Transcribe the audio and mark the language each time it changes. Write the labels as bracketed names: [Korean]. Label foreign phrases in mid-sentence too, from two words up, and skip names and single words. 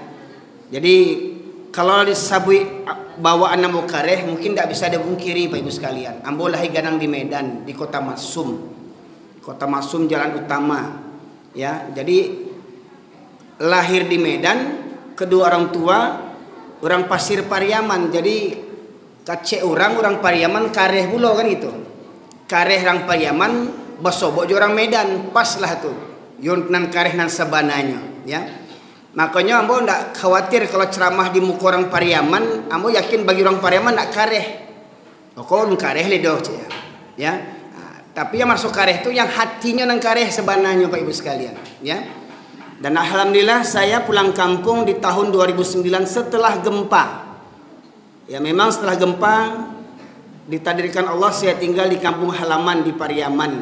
[Indonesian] Jadi kalau disebut bawaan [Minangkabau] Ambo kareh [Indonesian] mungkin tidak bisa dipungkiri Bapak Ibu sekalian. [Minangkabau] Ambo lahir gadang di Medan, di Kota Masum. Kota Masum jalan utama ya. Jadi lahir di Medan, kedua orang tua orang Pasir Pariaman. Jadi kacek orang Pariaman kareh bulo kan itu. Kareh orang Pariaman basobok orang Medan, pas lah tuh. Yon nan kareh nan sabananya ya. Makanya Ambo ndak khawatir kalau ceramah di muka orang Pariaman. Ambo yakin bagi orang Pariaman ndak kareh. Pokoknya kareh le doh ya. [Indonesian] Tapi yang masuk kareh itu yang hatinya nang kareh sebenarnya Pak Ibu sekalian ya. Dan alhamdulillah saya pulang kampung di tahun 2009 setelah gempa. Ya memang setelah gempa ditakdirkan Allah saya tinggal di kampung halaman di Pariaman.